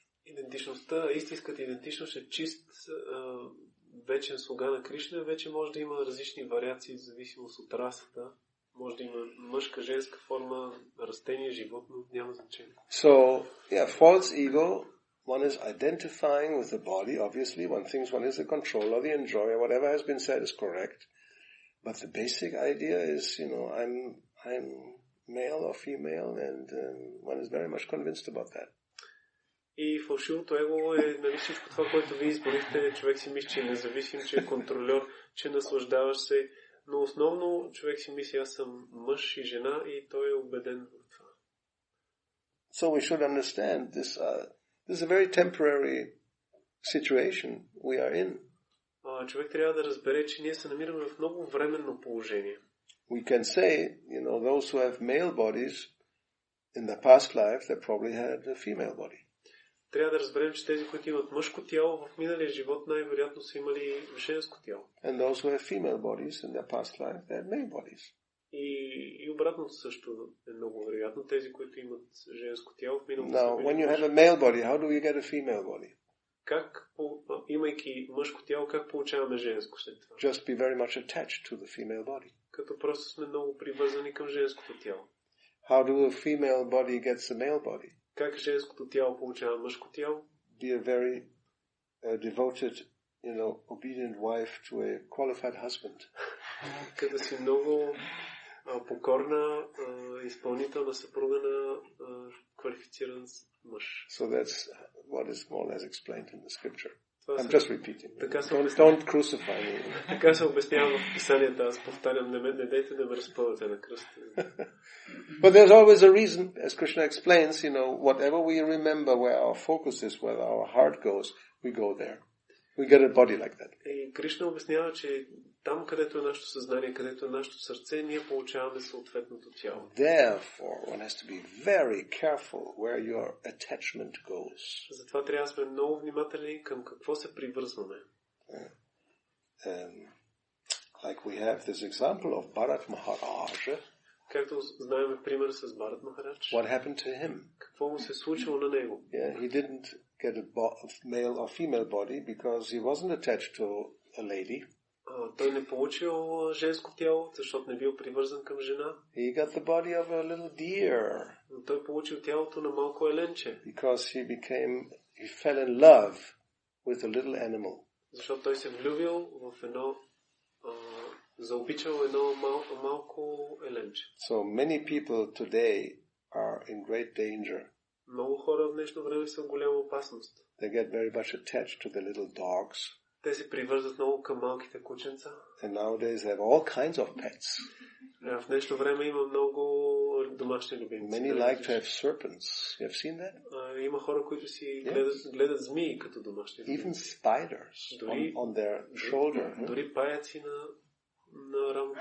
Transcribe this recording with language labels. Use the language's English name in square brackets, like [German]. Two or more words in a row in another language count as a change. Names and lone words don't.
[Bulgarian] Идентичността, истинската идентичност е чист вечен слуга на Кришна. Вече може да има различни вариации в зависимост от расата. Може да има мъжка, женска форма, растение, животно, няма значение. [English] So, false ego, one is identifying with the body, obviously. One thinks one is the controller, the enjoyer, whatever has been said is correct. But the basic idea is, I'm male or female, and one is very much convinced about that. [Bulgarian] И фалшивото его е всичко това, което вие изборихте. Човек си мисли, че е независим, че е контролер, че наслаждаваш се. Но основно човек си мисли, аз съм мъж и жена и той е убеден в това. [English] So we should understand this is a very temporary situation we are in. [Bulgarian] Човек трябва да разбере, че ние се намираме в много временно положение. [English] We can say, those who have male bodies in the past life, they probably had a female body. [Bulgarian] Трябва да разберем, че тези, които имат мъжко тяло, в миналия живот най-вероятно са имали женско тяло. [English] And those who have female bodies in their past life, they had male bodies. [Bulgarian] И обратното също е много вероятно. Тези, които имат женско тяло, в миналото [English] Now, when you have a male body, how do you get a female body? [Bulgarian] Как, имайки мъжко тяло, как получаваме женско след това? [English] Just be very much attached to the female body. [Bulgarian] Като просто сме много привързани към женското тяло. [English] How do a female body gets a male body? [Bulgarian] Как женското тяло получава мъжко тяло? [English] Be a very devoted, obedient wife to a qualified husband. [Bulgarian] Като си много покорна, изпълнителна съпруга на квалифициран мъж. [English] So that's what is more or less explained in the scripture. I'm just repeating. Don't crucify me. [Bulgarian] Така се обяснява в писанията. Аз повтарям, не дайте да ме разпъвате на кръста. [English] But there's always a reason, as Krishna explains, whatever we remember where our focus is, where our heart goes, we go there. We get a body like that. [Bulgarian] И Кришна обяснява, че там, където е нашето съзнание, където е нашето сърце, ние получаваме съответното тяло. [English] Therefore, one has to be very careful where your attachment goes. [Bulgarian] Затова трябва да сме много внимателни към какво се привързваме. [English] Like we have this example of Bharat Maharaj. [Bulgarian] Както знаем пример с Бхарат Махарадж. [English] What happened to him? [Bulgarian] Какво му се случило на него? [English] He didn't get a male or female body because he wasn't attached to a lady. [Bulgarian] Той не получил женско тяло, защото не бил привързан към жена. [English] He got the body of a little deer. [Bulgarian] Но той получил тялото на малко еленче. [English] Because he fell in love with a little animal. [Bulgarian] Защото той се влюбил в заобичал едно малко еленче. [English] So many people today are in great danger. [Bulgarian] Много хора в днешно време са в голяма опасност. [English] They get very much attached to the little dogs. [Bulgarian] Те се привързват много към малките кученца. [English] And nowadays they have all kinds of pets. [Bulgarian] В днешно време има много домашни любимци. [English] Many like to have serpents. You have seen that? [Bulgarian] Има хора, които си гледат змии като домашни любимци. [English] Even spiders on their shoulder. [Bulgarian] Дори паяци на рамото.